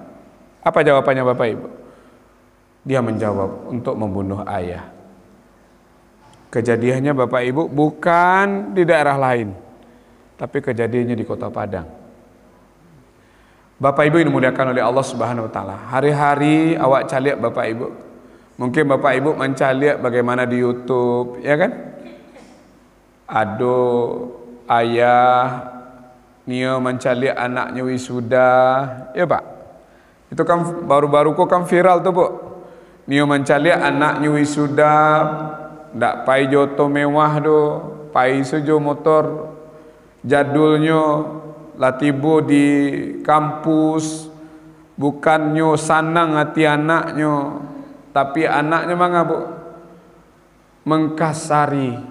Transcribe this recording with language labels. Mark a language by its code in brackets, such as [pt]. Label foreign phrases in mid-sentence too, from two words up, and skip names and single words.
[id] Apa jawabannya Bapak Ibu? Dia menjawab untuk membunuh ayah. Kejadiannya Bapak Ibu bukan di daerah lain, tapi kejadiannya di Kota Padang. Bapak Ibu yang dimuliakan oleh Allah [ar] Subhanahu wa taala. [min] Hari-hari awak caliak Bapak Ibu. [id] Mungkin Bapak Ibu mencaliak bagaimana di YouTube, ya kan? [min] Ado ayah Nio mencaliak anaknya wisuda, ya Pak. Itu kan baru-baru kok kan viral tuh Bu. Nio mencaliak anaknya wisuda, ndak pai joto mewah do, pai sujo motor jadulnya latibo di kampus, bukannya sanang hati anaknya, tapi anaknya mangga Bu mengkasari.